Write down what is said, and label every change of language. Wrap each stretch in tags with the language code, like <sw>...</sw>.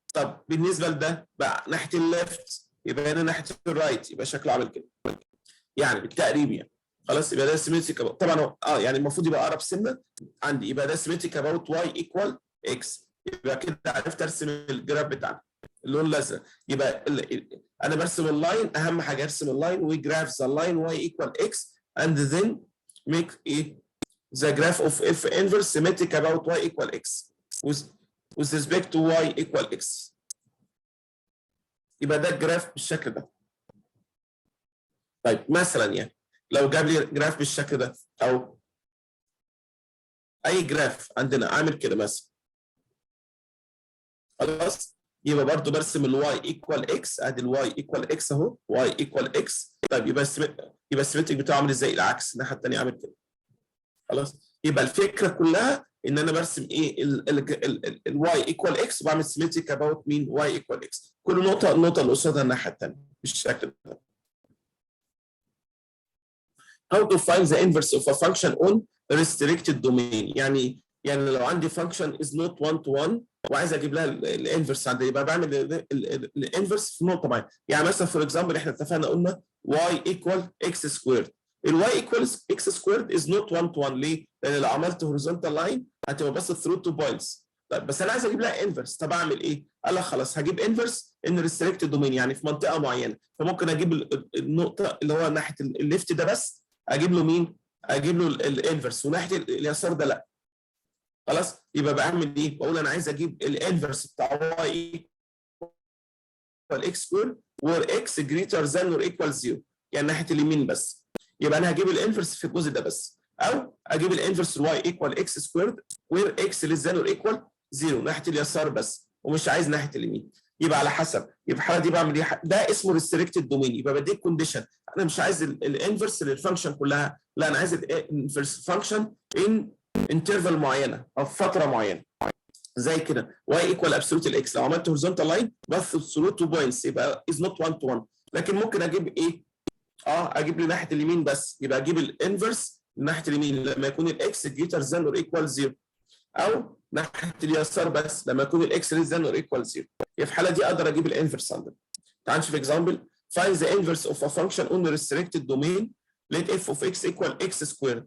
<ar>طب بالنسبه لده بقى ناحيه الليفت، يبقى هنا ناحيه الرايت، يبقى شكله عامل كده يعني بالتقريب يعني. خلاص يبقى ده سيمتريك طبعا يعني المفروض يبقى اقرب سنه عندي، يبقى ده سيمتريك اباوت واي ايكوال اكس. يبقى كده عرفت ارسم الجراف بتاعنا اللون الازرق. يبقى انا برسم اللاين، اهم حاجه ارسم اللاين وجراف ذا لاين واي ايكوال اكس</ar> <en>and then make the graph of f inverse symmetric about y equal x with respect to y equal x.</en> <ar>يبقى ده الجراف بالشكل ده. طيب مثلا يعني لو جاب لي جراف بالشكل ده او اي جراف عندنا عامل كده مثلا، خلاص يبقى برضو برسم الواي ايكوال اكس، ادي الواي ايكوال اكس اهو، واي ايكوال اكس. طيب يبقى السيمتريك بتاعه عامل ازاي؟ العكس، الناحيه الثانيه عامل كده. خلاص يبقى الفكره كلها ان انا برسم ايه الواي ايكوال اكس وبعمل سيمتريك اباوت مين؟ واي ايكوال اكس. كل نقطه النقطه اللي قصادها الناحيه الثانيه بالشكل ده.</ar> <en>How to find the inverse of a function on restricted domain.</en> <ar>يعني لو عندي</ar> <en>function is not one to one</en> <ar>وعايز اجيب لها الانفرس عندي، يبقى بعمل الانفرس في نقطه معينه. يعني مثلا فور اكزامبل احنا اتفقنا قلنا y equal x squared. الواي</ar> <en>equals x squared is not one to one.</en> <ar>ليه؟ لان لو عملت</ar> <en>horizontal line</en> <ar>هتبقى بس</ar> <en>through two points.</en> <ar>طيب بس انا عايز اجيب لها انفرس، طب اعمل ايه؟ قال لك خلاص هجيب انفرس ان ريستريكتد دومين، يعني في منطقه معينه. فممكن اجيب النقطه اللي هو ناحيه الليفت ده بس اجيب له مين؟ اجيب له الانفرس، وناحيه اليسار ده لا. خلاص يبقى بعمل ايه؟ بقول انا عايز اجيب الانفرس بتاع y equal x سكوير</ar> <en>where x greater than or equal 0،</en> <ar>يعني ناحيه اليمين بس. يبقى انا هجيب الانفرس في الجزء ده بس، او اجيب الانفرس y equal x سكوير</ar> <en>where x less than or equal 0</en> <ar>ناحيه اليسار بس، ومش عايز ناحيه اليمين. يبقى على حسب، يبقى الحاله دي بعمل ايه؟ ده اسمه ريستريكتد دومين. يبقى بديك كونديشن، انا مش عايز الانفرس للفانكشن كلها، لا انا عايز الانفرس فانكشن ان انترفال معينه او فتره معينه. زي كده y equal absolute الاكس، لو عملت horizontal line بس absolute 2 points يبقى</ar> <en>is not 1 to 1.</en> <ar>لكن ممكن اجيب ايه؟ اجيب لي ناحيه اليمين بس، يبقى اجيب الانفرس ناحيه اليمين لما يكون الاكس</ar> <en>greater than or equal 0،</en> <ar>او ناحيه اليسار بس لما يكون الاكس</ar> <en>less than or equal 0.</en> <ar>في الحاله دي اقدر اجيب الانفرس عندنا. تعال نشوف اكزامبل.</ar> <en>find the inverse of a function on a restricted domain let f of x equal x squared.</en>